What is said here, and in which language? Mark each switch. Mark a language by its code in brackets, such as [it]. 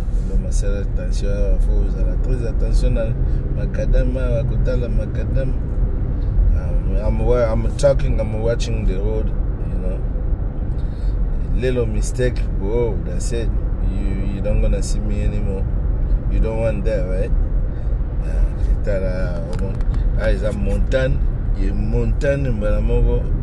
[fr] Donc, attention, il faut faire très attention à macadam, à côté la macadam. [en] I'm watching the road, you know. Little mistake, whoa, that's it. You don't gonna see me anymore. You don't want that, right? It's a montagne. [fr] Il y a une montagne, Mbalamogo.